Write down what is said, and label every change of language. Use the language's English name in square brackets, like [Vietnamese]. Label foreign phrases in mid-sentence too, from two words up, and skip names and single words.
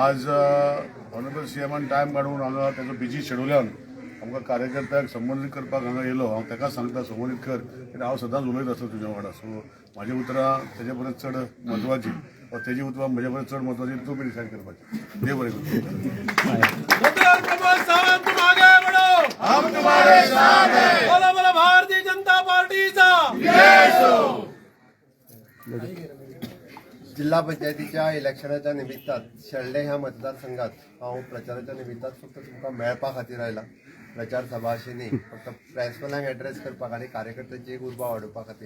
[Konkani] आज [English] honourable CM [Konkani] टायम काडून हांगा तेजो बिजी शेड्युलान आमकां कार्यकर्त्याक संबोधीत करपाक हांगा येयलो। हांव ताका सांगता संबोधीत कर कित्याक हांव सदांच उलयत आसता तुज्या वांगडा। सो म्हाजी उतरां तेजे परस चड म्हत्वाची वा तेजी उतरां म्हजे परस चड म्हत्वाची तूं बी डिसायड करपाची। देव बरें करूं। [Hindi] हम तुम्हारे साथ हैं। [Marathi] बोला बोला भारतीय जनता पार्टीचा [Konkani] जिल्हा पंचायतीच्या इलेक्शनाच्या निमित्तान शेळडे ह्या मतदारसंघात हांव प्रचाराच्या निमित्तान फक्त तुमकां मेळपा खातीर आयला। प्रचार सभा अशी न्ही, फक्त प्रेसवाल्यांक एड्रेस करपाक आनी कार्यकर्त्यांची एक उर्बा वाडोवपा खातीर।